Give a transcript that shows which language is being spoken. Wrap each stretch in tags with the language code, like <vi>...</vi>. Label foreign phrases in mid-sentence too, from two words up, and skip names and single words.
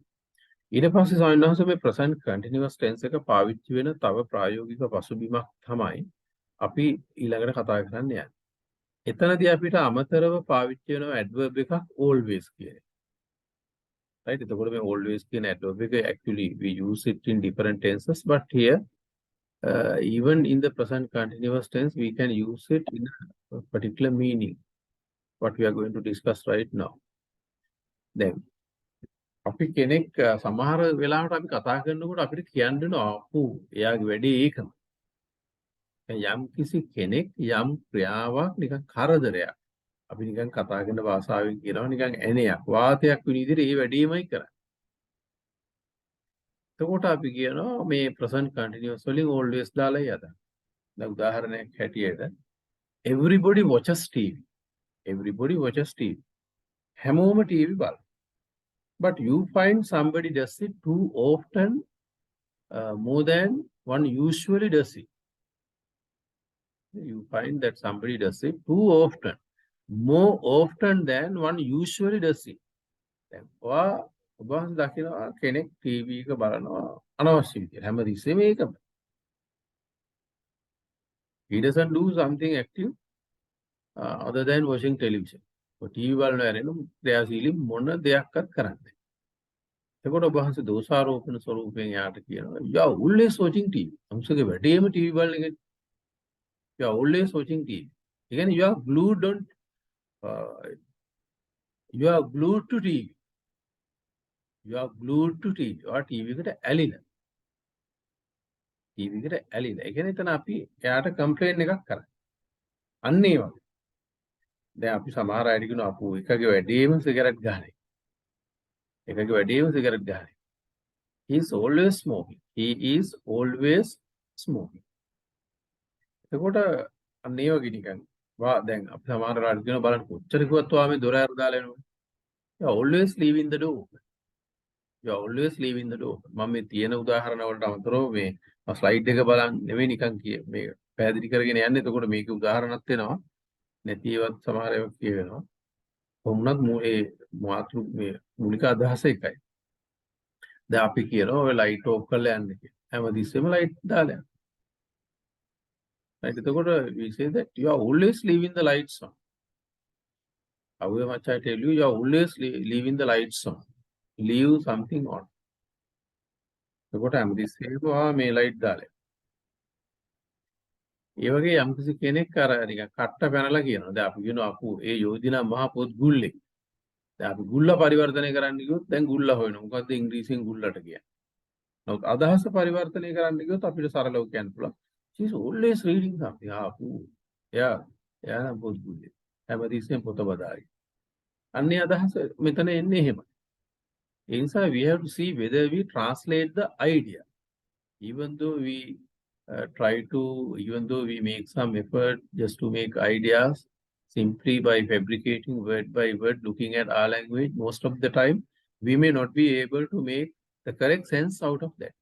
<si>ඊට පස්සේ සාමාන්‍යයෙන් මේ</si> <en>present continuous tense</en> <si>එක පාවිච්චි වෙන තව ප්‍රායෝගික පසුබිමක් තමයි අපි ඊළඟට කතා කරන්න යන්නේ. එතනදී අපිට අමතරව පාවිච්චි වෙන adverb එකක් always කියන එක. right? එතකොට මේ</si> <en>always කියන adverb එක actually we use it in different tenses but here even in the present continuous tense we can use it in a particular meaning what we are going to discuss right now.</en> <si>then අපි කෙනෙක් සමහර වෙලාවට අපි කතා කරනකොට අපිට කියන්න වෙනවා අපු එයාගේ වැඩේ ඒකම. යම් කිසි කෙනෙක් යම් ක්‍රියාවක් නිකන් කරදරයක්. අපි නිකන් කතා කරන භාෂාවෙන් කියනවා නිකන් ඇණයක් වාතයක් වෙන විදිහට ඒ වැඩේමයි කරන්නේ. එතකොට අපි කියනවා මේ</si> <en>present continuous</en> <si>වලින් always දාලා යදා. දැන් උදාහරණයක් හැටියට</si> <en>everybody watches TV. Everybody watches TV.</en> <si>හැමෝම TV බලනවා.</si> <en>But you find somebody does it too often, more than one usually does it. You find that somebody does it too often, more often than one usually does it. Then,</en> <si>ඔබ දකිනවා කෙනෙක් TV එක බලනවා අනවශ්‍ය විදිහට හැමදෙස්සෙම ඒකම.</si> <en>He doesn't do something active other than watching television.</en> <si>TV බලනවා නෙවෙයි ක්‍රියාශීලී මොන දෙයක්වත් කරන්නේ. එතකොට ඔබ වහන්සේ දෝෂාරෝපණ ස්වරූපයෙන් යාට කියනවා</si> <en>you are always watching TV.</en> <si>අමුසගේ වැඩේම TV බලන එක.</si> <en>You are always watching TV.</en> <si>ඒ කියන්නේ</si> <en>you are glued on you are glued to TV. You are glued to TV.</en> <si>ඔයා TV එකට ඇලිලා. TV එකට ඇලිලා. ඒ කියන්නේ එතන අපි එයාට කම්ප්ලේන් එකක් කරා. අන්න ඒ වගේ. දැන් අපි සමහර අය කියනවා අපෝ එකගේ වැඩේම සිගරට් ගහන්නේ. එකගේ වැඩේම සිගරට් ගහන්නේ.</si> <en>He is always smoking. He is always smoking.</en> <si>එතකොට අන්න ඒ වගේ නිකන් දැන් අපි සමහර රට කියන බලන්න කොච්චර කිව්වත් ඔයා මේ දොර අර දාලා එනවා.</si> <en>You are always leaving the door. You are always leaving the door.</en> <si>මම මේ තියෙන උදාහරණ වලට අමතරව මේ ස්ලයිඩ් එක බලන්න නෙවෙයි නිකන් මේ පැහැදිලි කරගෙන යන්නේ. එතකොට මේකේ උදාහරණත් වෙනවා. නැති ඒවත් සමහර ඒවා කියවෙනවා. කොහොමවත් මේ මාතෘ මේ මූලික අදහස එකයි. දැන් අපි කියනවා ඔය</si> <en>light off</en> <si>කරලා යන්න කියලා. හැමතිස්සෙම ලයිට් දාලා යන්න.</si> <en>right එතකොට we say that you are always leaving the lights on. However much I tell you, you are always leaving the lights on. Leave something on.</en> <si>එතකොට හැමතිස්සෙම මේ ලයිට් දාලා. ඒ වගේ යම්කිසි කෙනෙක් අර නිකන් කට්ට පැනලා කියනවා. දැන් අපි කියනවා අපු ඒ යෝධිනා මහ පොත් ගුල්ලේ. දැන් අපි ගුල්ල පරිවර්තනය කරන්න ගියොත් දැන් ගුල්ල හොයනවා. මොකද්ද ඉංග්‍රීසියෙන් ගුල්ලට කියන්නේ? නමුත් අදහස පරිවර්තනය කරන්න ගියොත් අපිට සරලව කියන්න පුළුවන්.</si> <en>She is always reading something.</en> <si>අපු එයා නම් පොත් ගුල්ලේ. හැමතිස්සෙම පොත බදායි. අන්නේ අදහස මෙතන එන්නේ එහෙමයි. ඒ නිසා</si> <en>we have to see whether we translate the idea. Even though we even though we make some effort just to make ideas simply by fabricating word by word, looking at our language, most of the time, we may not be able to make the correct sense out of that.</en>